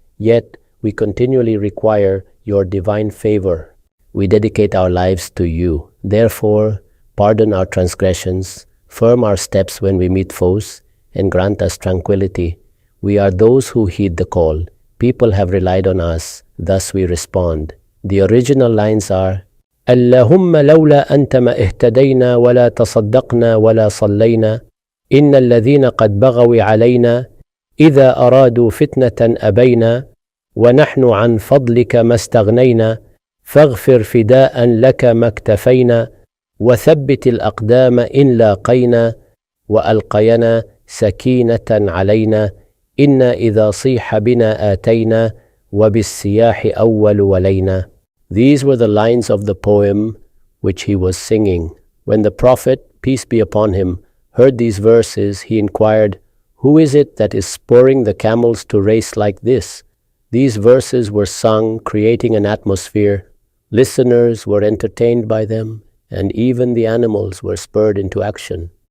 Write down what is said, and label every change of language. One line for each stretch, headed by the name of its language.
English: Yet we continually require your divine favor. We dedicate our lives to you. Therefore, pardon our transgressions, firm our steps when we meet foes, and grant us tranquility. We are those who heed the call. People have relied on us, thus we respond. The original lines are,
Arabic: اللهم لولا أنت ما اهتدينا ولا تصدقنا ولا صلينا إن الذين قد بغوا علينا إذا أرادوا فتنة أبينا ونحن عن فضلك ما استغنينا فاغفر فداء لك ما اكتفينا وثبت الأقدام إن لاقينا وألقينا سكينة علينا إنا إذا صيح بنا آتينا وبالسياح أول ولينا.
English: These were the lines of the poem which he was singing. When the Prophet, peace be upon him, heard these verses, he inquired, Who is it that is spurring the camels to race like this? These verses were sung, creating an atmosphere. Listeners were entertained by them, and even the animals were spurred into action.